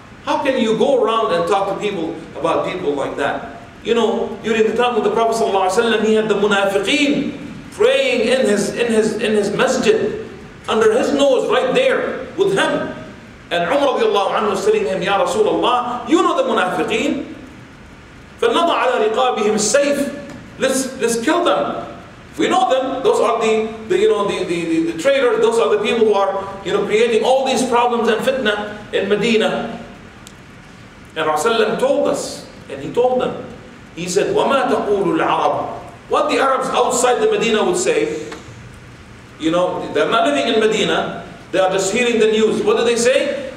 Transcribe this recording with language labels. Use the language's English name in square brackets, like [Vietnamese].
[English] How can you go around and talk to people about people like that? During the time of the Prophet ﷺ, he had the munafiqeen praying in his masjid, under his nose, right there with him. And Umar radiallahu anhu was telling him, Ya Rasulullah, you know the munafiqeen. [Arabic] فَلْنَضَعْ عَلَى رِقَابِهِمْ السَّيْفِ [English] Let's kill them. We know them. Those are the traitors. Those are the people who are creating all these problems and fitna in Medina. And Rasulullah told us, and he told them, he said, [Arabic] وَمَا تَقُولُ الْعَرَبُ [English] What the Arabs outside the Medina would say, they're not living in Medina, they are just hearing the news. What do they say?